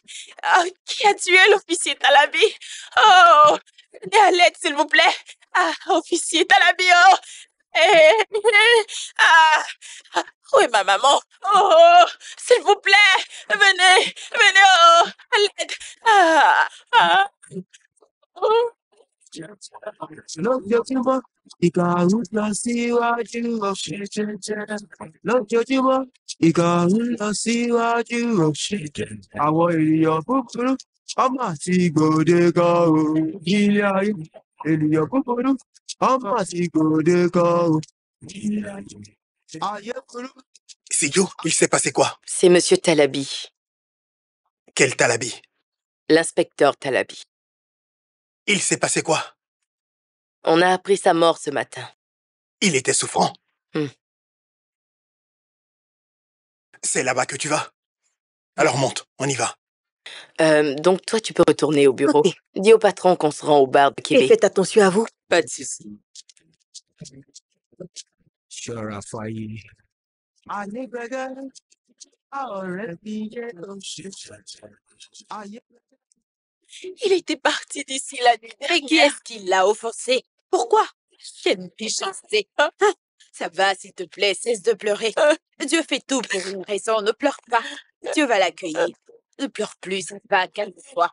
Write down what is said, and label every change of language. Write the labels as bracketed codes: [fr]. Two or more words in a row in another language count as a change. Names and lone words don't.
[fr] Ah, qui a tué l'officier Talabi? Oh, venez à l'aide, s'il vous plaît. Ah, officier Talabi, oh! Hey, hey. Ah, ah, où est ma maman? Oh, s'il vous plaît, venez, venez, oh, à l'aide. Ah, ah. Oh. [yo] Lójoojúmọ́, ìkà ń lọ síwájú o. Lójoojúmọ́, ìkà ń lọ síwájú o. Àwọn ènìyàn búburú, ọmọ àti gbòde kan o. Ilé ayé, ènìyàn búburú, ọmọ àti gbòde kan o. Ayé burú. [fr] Sidio, il s'est passé quoi? C'est Monsieur Talabi, Quel Talabi? l'inspecteur Talabi. Il s'est passé quoi? On a appris sa mort ce matin. Il était souffrant. Hmm. C'est là-bas que tu vas? Alors monte, on y va. Donc toi, tu peux retourner au bureau. Ok. Dis au patron qu'on se rend au bar de Et Québec. faites attention à vous. Pas de souci. [yo] Ṣọ́ra fáyé. Ànígbẹ̀gẹ́, a ọ̀rẹ́ fi yé oṣù. Ayé. [fr] Il était parti d'ici la nuit Mais qui dernière. est-ce qui l'a offensé? Pourquoi? Quelle méchanceté. Ah, ça va, s'il te plaît, cesse de pleurer. Dieu fait tout pour une raison, ne pleure pas. Dieu va l'accueillir. Ne pleure plus, ça va, calme-toi.